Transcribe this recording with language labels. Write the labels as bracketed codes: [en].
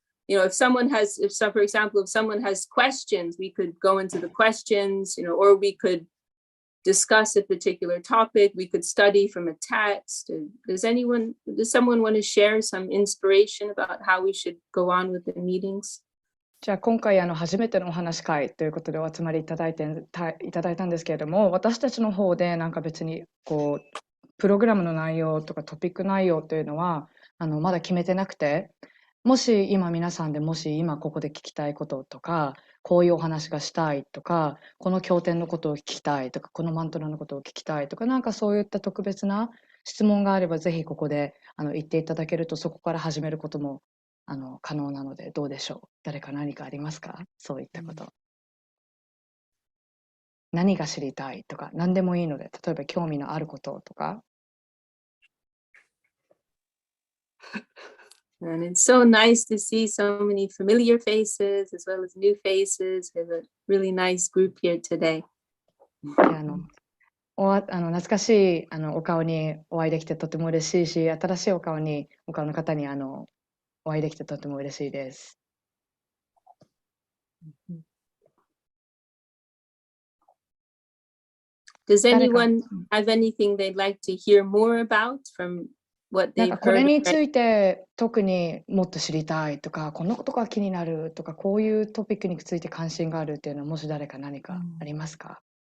[en] For example, if someone has questions, we could go into the questions, or we could discuss a particular topic. We could study from a text. Does someone want to share some inspiration about how we should go on with the meetings? [ja] じゃあ今回初めてのお話会ということでお集まりいただいたんですけれども、私たちの方で別にプログラムの内容とかトピック内容というのはまだ決めてなくて、もし皆さんで今ここで聞きたいこととか、こういうお話がしたいとか、この経典のことを聞きたいとか、このマントラのことを聞きたいとか、そういった特別な質問があればぜひここで言っていただけると、そこから始めることも可能なのでどうでしょう。誰か何かありますか？そういったこと。何が知りたいとか、何でもいいので、例えば興味のあることとか。 [en] And it's so nice to see so many familiar faces as well as new faces. We have a really nice group here today. [ja] 懐かしいお顔にお会いできてとても嬉しいし、新しいお顔の方にお会いできてとても嬉しいです。 [en] Does anyone have anything they'd like to hear more about from what they've heard? [ja] これについて特にもっと知りたいとか、このことが気になるとか、こういうトピックについて関心があるっていうのは、もし誰か何かありますか